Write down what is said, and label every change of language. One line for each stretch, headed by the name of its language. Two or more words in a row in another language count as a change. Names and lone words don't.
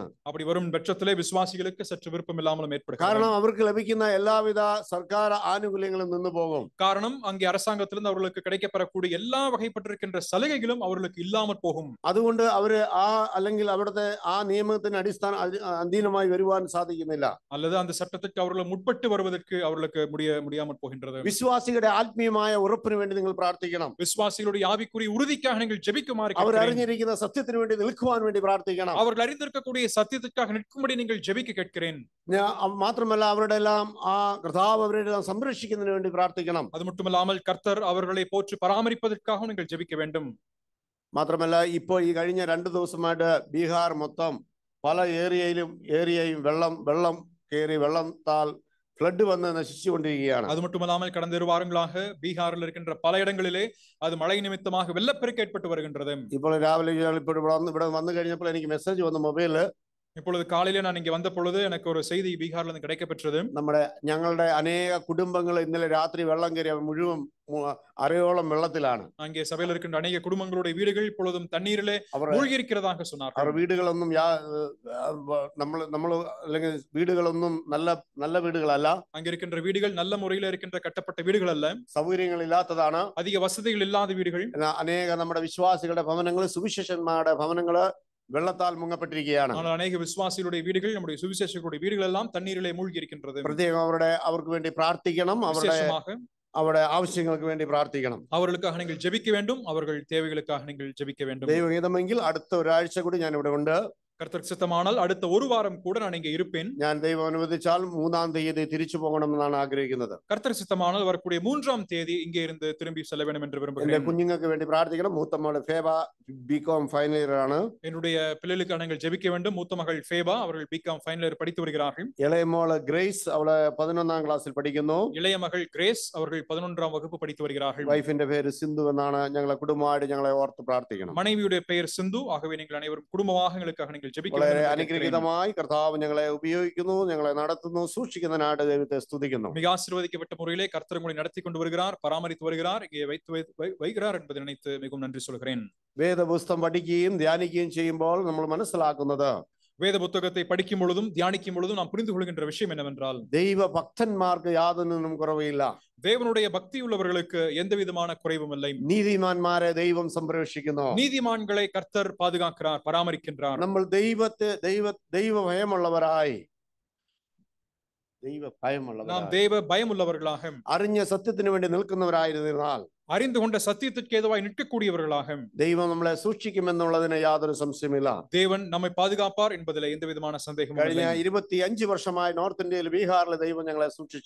Tamil: அப்படி வரும் பட்சத்திலே விசுவாசிகளுக்கு சற்று விருப்பம் இல்லாமலும் ஏற்படும்.
Malayalam: കാരണം അവർക്ക് ലഭിക്കുന്ന എല്ലാവിധ സർക്കാർ ആനുകൂല്യങ്ങളും നിന്നു പോകും.
Tamil: காரணம் அங்கே அரசாங்கத்திலிருந்து அவர்களுக்கு கிடைக்கப்பெறக்கூடிய எல்லா வகைப்பட்டிருக்கின்ற சலுகைகளும் அவர்களுக்கு இல்லாமல் போகும்.
Malayalam: അതുകൊണ്ട് അവര് അല്ലെങ്കിൽ അവിടുത്തെ ആ നിയമത്തിന് അധീനമായി വരുവാൻ സാധിക്കുന്നില്ല.
Tamil: அல்லது அந்த சட்டத்துக்கு அவர்கள் முற்பட்டு வருவதற்கு அவர்களுக்கு முடியாமல் போகின்றது.
Malayalam: വിശ്വാസികളുടെ ആത്മീയമായ ഉറപ്പിന് വേണ്ടി നിങ്ങൾ പ്രാർത്ഥിക്കണം.
Tamil: விசுவாசிகளுடைய ஆவிக்குரிய உறுதிக்காக நீங்கள் ஜெபிக்குமாறு
Malayalam: അവർ അറിഞ്ഞിരിക്കുന്ന സത്യത്തിന് വേണ്ടി നിൽക്കുവാൻ വേണ്ടി പ്രാർത്ഥിക്കണം.
Tamil: அவர்கள் அறிந்திருக்கக்கூடிய சத்தியத்திற்காக நிற்கும்படி நீங்கள் ஜெபிக்க கேட்கிறேன்.
Malayalam: മാത്രമല്ല അവരുടെ എല്ലാം ആ കർത്താവ് അവരുടെ സംരക്ഷിക്കുന്നതിന് വേണ്ടി പ്രാർത്ഥിക്കണം.
Tamil: அது மட்டுமல்லாமல் கர்த்தர் அவர்களை போற்றி பராமரிப்பதற்காக நீங்கள் ஜெபிக்க வேண்டும்.
Malayalam: മാത്രമല്ല ഇപ്പോൾ ഈ കഴിഞ്ഞ 2 ദിവസമായിട്ട് ബീഹാർ മൊത്തം പല ഏരിയയും വെള്ളം കയറി വെള്ളത്താൽ ഫ്ലഡ് വന്ന് നശിച്ചുകൊണ്ടിരിക്കുകയാണ്.
Tamil: அது மட்டுமல்லாமல் கடந்த 2 வாரங்களாக பீகாரில் இருக்கின்ற பல இடங்களிலே அது மழை நிமித்தமாக வெள்ளப்பெருக்கு ஏற்பட்டு வருகின்றது.
Malayalam: ഇപ്പോൾ രാവിലെ ഇവിടെ വന്നു കഴിഞ്ഞപ്പോൾ എനിക്ക് മെസ്സേജ് വന്നു മൊബൈലില്,
Tamil: இப்பொழுது காலையில நான் இங்க வந்த பொழுது எனக்கு ஒரு செய்தி பீகார்ல இருந்து கிடைக்கப்பெற்றது.
Malayalam: ഞങ്ങളുടെ അനേക കുടുംബങ്ങൾ ഇന്നലെ രാത്രി വെള്ളം കയറിയ മുഴുവൻ അരയോളം വെള്ളത്തിലാണ്.
Tamil: அங்கே சபையில் இருக்கின்ற அநேக குடும்பங்களுடைய வீடுகள் இப்பொழுதும் தண்ணீரிலே மூழ்கி இருக்கிறதாக சொன்னார்கள்.
Malayalam: അവർ വീടുകളൊന്നും നമ്മൾ അല്ലെങ്കിൽ വീടുകളൊന്നും നല്ല വീടുകളല്ല.
Tamil: அங்க இருக்கின்ற வீடுகள் நல்ல முறையில் இருக்கின்ற கட்டப்பட்ட வீடுகள் அல்ல.
Malayalam: സൗകര്യങ്ങളില്ലാത്തതാണ്.
Tamil: அதிக വസതികൾ இல்லாத வீடுகள்.
Malayalam: അനേക നമ്മുടെ വിശ്വാസികളുടെ ഭവനങ്ങൾ, സുവിശേഷന്മാരുടെ ഭവനങ്ങള് വെള്ളത്താൽ മുങ്ങപ്പെട്ടിരിക്കുകയാണ്.
Tamil: ஆனால் அநேக விசுவாசிகளுடைய வீடுகள், நம்முடைய சுவிசேஷகருடைய வீடுகள் எல்லாம் தண்ணீரிலே மூழ்கி இருக்கின்றது.
Malayalam: പ്രത്യേകം അവർക്ക് വേണ്ടി പ്രാർത്ഥിക്കണം. അവരുടെ ആവശ്യങ്ങൾക്ക് വേണ്ടി പ്രാർത്ഥിക്കണം.
Tamil: அவர்களுக்காக நீங்கள் ஜெபிக்க வேண்டும். அவர்கள் தேவைகளுக்காக நீங்கள் ஜெபிக்க வேண்டும்.
Malayalam: ദൈവഹിതമെങ്കിൽ അടുത്ത ഒരാഴ്ച കൂടി ഞാൻ ഇവിടെ ഉണ്ട്.
Tamil: கர்த்தருக்கு சித்தமானால் அடுத்த ஒரு வாரம் கூட நான் இங்கே இருப்பேன்.
Malayalam: ഞാൻ ദൈവം അനുവദിച്ചാൽ 3-ാം തീയതി തിരിച്ചു പോകണമെന്നാണ് ആഗ്രഹിക്കുന്നത്.
Tamil: கர்த்தருக்கு சித்தமானால் வரக்கூடிய 3-ஆம் தேதி இங்கே இருந்து திரும்பி செல்ல வேண்டும் என்று விரும்புகிறேன்.
Malayalam: എന്റെ കുഞ്ഞുങ്ങൾക്ക് വേണ്ടി പ്രാർത്ഥിക്കണം. മൂത്ത മകൾ ഫേബ
English: B.Com final year
Malayalam: ആണ്.
Tamil: என்னுடைய பிள்ளைகளுக்கு நீங்கள் ஜெபிக்க வேண்டும். மூத்த மகள் ஃபேபா, அவர்கள்
English: B.Com final year
Tamil: படித்து வருகிறார்கள்.
Malayalam: ഇളയ മോള് ഗ്രേസ്, അവള് 11-ാം ക്ലാസ്സിൽ പഠിക്കുന്നു.
Tamil: இளைய மகள் கிரேஸ், அவர்கள் 11ஆம் வகுப்பு படித்து வருகிறார்கள்.
Malayalam: വൈഫിന്റെ പേര് സിന്ധു എന്നാണ്. ഞങ്ങളെ കുടുംബമായിട്ട് ഞങ്ങളെ ഓർത്ത് പ്രാർത്ഥിക്കണം.
Tamil: மனைவியுடைய பெயர் சிந்து. ஆகவே நீங்கள் அனைவரும் குடும்பமாக எங்களுக்காக நீங்கள் ஜெபிக்க
Malayalam: വളരെ
Tamil: வேண்டும்.
Malayalam: അനുഗ്രഹീതമായി കർത്താവ് ഞങ്ങളെ ഉപയോഗിക്കുന്നു, ഞങ്ങളെ നടത്തുന്നു, സൂക്ഷിക്കുന്നതിനായിട്ട് ദൈവത്തെ സ്തുതിക്കുന്നു.
Tamil: மிக ஆசீர்வதிக்கப்பட்ட முறையிலே கர்த்தர் உங்களை நடத்தி கொண்டு வருகிறார், பராமரித்து வருகிறார், இங்கே வைக்கிறார் என்பதை நினைத்து மிகவும் நன்றி சொல்கிறேன்.
Malayalam: വേദപുസ്തകം പഠിക്കുകയും ധ്യാനിക്കുകയും ചെയ്യുമ്പോൾ നമ്മൾ മനസ്സിലാക്കുന്നത്,
Tamil: வேத புத்தகத்தை படிக்கும் பொழுதும் தியானிக்கும் பொழுதும் நாம் புரிந்து கொள்கின்ற விஷயம் என்னவென்றால்,
Malayalam: ദൈവ ഭക്തന്മാർക്ക് യാതൊന്നിനും കുറവില്ല.
Tamil: தேவனுடைய பக்தி உள்ளவர்களுக்கு எந்த விதமான குறைவும் இல்லை.
Malayalam: നീതിമാന്മാരെ ദൈവം സംരക്ഷിക്കുന്നു.
Tamil: நீதிமான்களை கர்த்தர் பாதுகாக்கிறார், பராமரிக்கின்றார்.
Malayalam: നമ്മൾ ദൈവഭയമുള്ളവരായി,
Tamil: நாம் தேவ பயம் உள்ளவர்களாக,
Malayalam: അറിഞ്ഞ സത്യത്തിന് വേണ്ടി നിൽക്കുന്നവരായിരുന്നാൽ,
Tamil: அறிந்து கொண்ட சத்தியத்திற்கு ஏதுவாய் நிற்கக்கூடியவர்களாக
Malayalam: ദൈവം നമ്മളെ സൂക്ഷിക്കുമെന്നുള്ളതിന് യാതൊരു സംശയമില്ല.
Tamil: தேவன் நம்மை பாதுகாப்பார் என்பதில் எந்த விதமான சந்தேகமும் இல்லை.
Malayalam: കഴിഞ്ഞ 25 വർഷമായി നോർത്ത് ഇന്ത്യയിൽ, ബീഹാറിൽ ദൈവം ഞങ്ങളെ സൂക്ഷിച്ചു.